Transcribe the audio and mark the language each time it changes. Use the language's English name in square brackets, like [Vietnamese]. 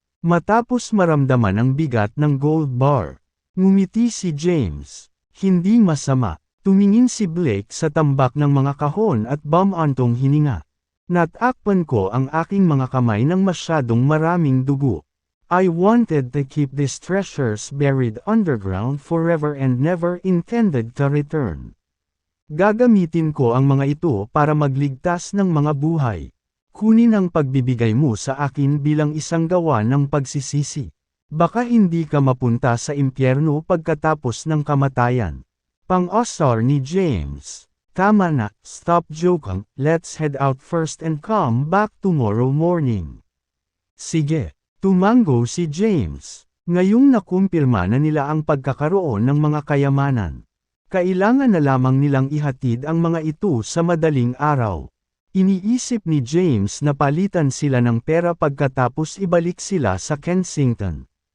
[Filipino] Matapos maramdaman ang bigat ng gold bar, ngumiti si James. Hindi masama. Tumingin si Blake sa tambak ng mga kahon at bumantong hininga. Natakpan ko ang aking mga kamay ng masyadong maraming dugo. [English] I wanted to keep these treasures buried underground forever and never intended to return. [Filipino] Gagamitin ko ang mga ito para magligtas ng mga buhay. Kunin ang pagbibigay mo sa akin bilang isang gawa ng pagsisisi. Baka hindi ka mapunta sa impyerno pagkatapos ng kamatayan. Pang-asar ni James. Tama na, [English] stop joking, let's head out first and come back tomorrow morning. [Filipino] Sige, tumango si James. Ngayong nakumpirma na nila ang pagkakaroon ng mga kayamanan. Kailangan na lamang nilang ihatid ang mga ito sa madaling araw. Iniisip ni James na palitan sila ng pera pagkatapos ibalik sila sa Kensington.